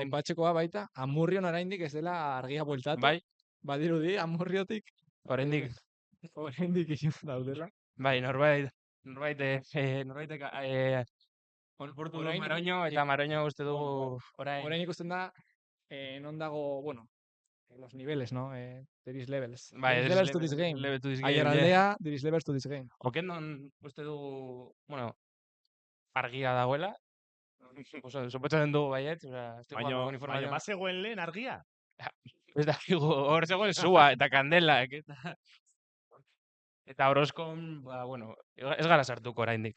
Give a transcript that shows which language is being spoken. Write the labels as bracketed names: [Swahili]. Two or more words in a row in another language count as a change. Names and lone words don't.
[Basque] aipatzekoa baita, Amurrion oraindik ez dela argia bueltatu. Bai. Badirudi, Amurriotik. Oraindik izan daudela. Bai, norbaitek portu du Maroño, eta Maroño uste dugu orain ikusten da, non dago, bueno, [Spanish] los niveles, ¿no? [English] There is levels. [Basque] Bai, [English] there is levels to this game. Aiaraldea, there is levels to this game. [Basque] Okendon uste dugu, bueno, argia dagoela. Sospechatzen dugu baiet, Baina bazegoen lehen argia? Ez dakigu, hor zegoen sua eta kandela. Eta Orozkon, bueno, ez gara sartuko oraindik.